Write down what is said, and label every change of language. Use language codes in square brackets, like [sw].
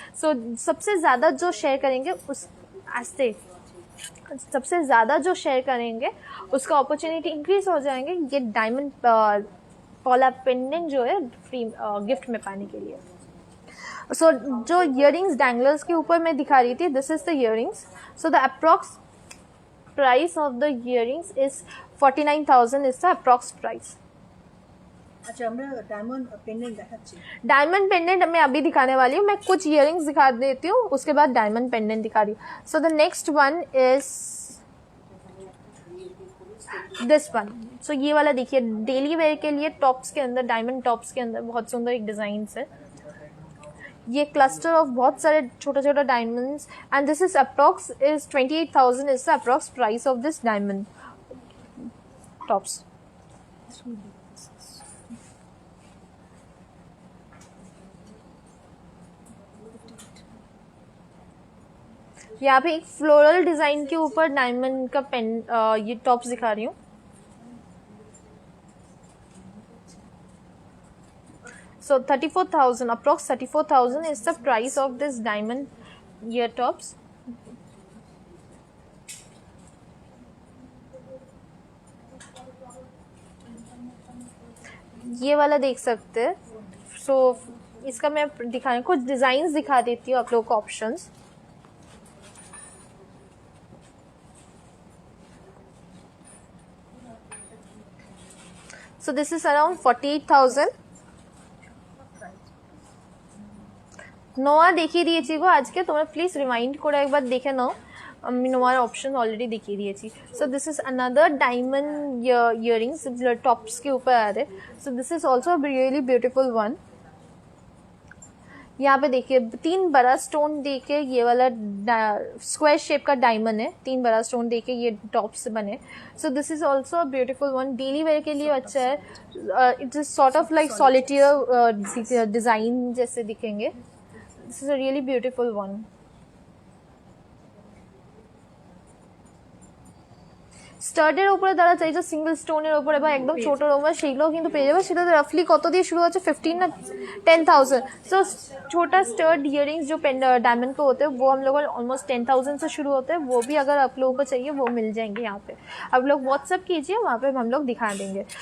[hi] सो सबसे ज़्यादा जो शेयर करेंगे सबसे ज़्यादा जो शेयर करेंगे उसका अपॉर्चुनिटी इंक्रीज हो जाएंगे ये डायमंड पॉला पेंडेंट जो है फ्री गिफ्ट में पाने के लिए. सो जो इयररिंग्स डैंगलर्स के ऊपर मैं दिखा रही थी, [en] This is the earrings. So the approx price of the earrings is 49,000 is the approx price. [bn] अच्छा আমরা ডায়মন্ড পেন্ডেন্ট দেখাচ্ছি। [hi] डायमंड पेंडेंट मैं अभी दिखाने वाली हूँ, मैं कुछ इयरिंग्स दिखा देती हूँ, उसके बाद डायमंड पेंडेंट दिखा रही हूँ. [en] So the next one is this one. [hi] सो ये वाला देखिए, डेली वेयर के लिए टॉप्स के अंदर, डायमंड टॉप्स के अंदर बहुत सुंदर एक डिजाइन है. [en] ये cluster of [hi] बहुत सारे छोटा छोटा [en] Diamonds, and this is approx is 28,000 is the approx price of this diamond tops. [hi] यहाँ पे एक फ्लोरल डिजाइन के ऊपर डायमंड का पेन ये टॉप्स दिखा रही हूँ. [en] So 34,000, approx 34,000 is the price of this diamond ear tops. [hi] ये वाला देख सकते हैं. So इसका मैं दिखाने कुछ डिजाइन दिखा देती हूँ आप लोगों को options. [en] So this is around 48,000. [bn] নোয়া দেখিয়ে দিয়েছি গো আজকে, তোমরা প্লিজ রিমাইন্ড করে একবার দেখে নাও, আমি নোয়ার অপশন অলরেडी দেখিয়ে দিয়েছি. [en] so this is another diamond earrings tops [hi] के ऊपर आ रहे. [en] So this is also really beautiful one. [hi] यहाँ पे देखिए 3 बड़ा स्टोन देके ये वाला स्क्वायर शेप का डायमंड है, 3 बड़ा स्टोन देके ये टॉप्स बने. [en] so this is also beautiful one, [hi] daily wear के लिए अच्छा है. [en] it is sort of like solitaire design [hi] जैसे दिखेंगे. [en] This is a really beautiful one. [bn] স্টার্টের উপরে যারা চাইছে সিঙ্গেল স্টোনের উপরে বা একদম ছোটোর উপরে সেগুলোও কিন্তু পেয়ে যাবে. সেটা রাফলি কত দিয়ে शुरू হচ্ছে 15 ना 10,000. [hi] सो छोटा स्टर्ड इयरिंग्स जो डायमंड के होते हैं वो हम लोग ऑलमोस्ट 10,000 से शुरू होते हैं. वो भी अगर आप लोगों को चाहिए वो मिल जाएंगे यहाँ पे. आप लोग व्हाट्सअप कीजिए, वहाँ पे हम लोग दिखा देंगे.